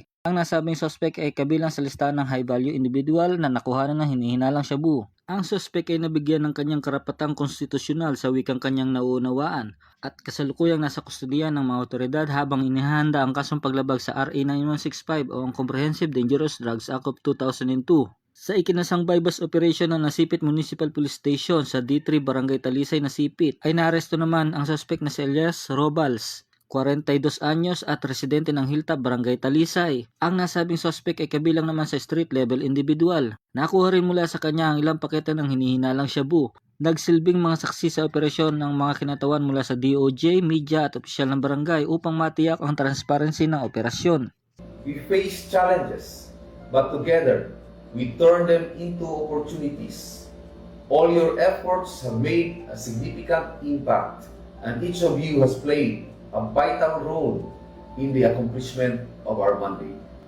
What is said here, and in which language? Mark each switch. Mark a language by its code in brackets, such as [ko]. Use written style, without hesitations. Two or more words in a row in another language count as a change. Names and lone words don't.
[tl] Ang nasabing suspect ay kabilang sa listahan ng [en] high value individual [tl] na nakuhanan ng hinihinalang shabu. Ang suspect ay nabigyan ng kanyang karapatang konstitusyonal sa wikang kanyang nauunawaan at kasalukuyang nasa kustodiyan ng mga otoridad habang inihahanda ang kasong paglabag sa RA 9165 o ang Comprehensive Dangerous Drugs Act of 2002. Sa ikinasang [en] bypass operation [tl] ng Nasipit Municipal Police Station sa D3 Barangay Talisay, Nasipit, ay naaresto naman ang suspect na si Elias Robals, 42 anyos at residente ng Hilltop, Barangay Talisay. Ang nasabing suspect ay kabilang naman sa [en] street level individual. [tl] Nakuha rin mula sa kanya ang ilang pakete ng hinihinalang shabu. Nagsilbing mga saksi sa operasyon ng mga kinatawan mula sa DOJ, media at opisyal ng barangay upang matiyak ang transparency ng operasyon. [en] We face challenges, but together, we turn them into opportunities. All your efforts have made a significant impact, and each of you has played a vital role in the accomplishment of our mandate.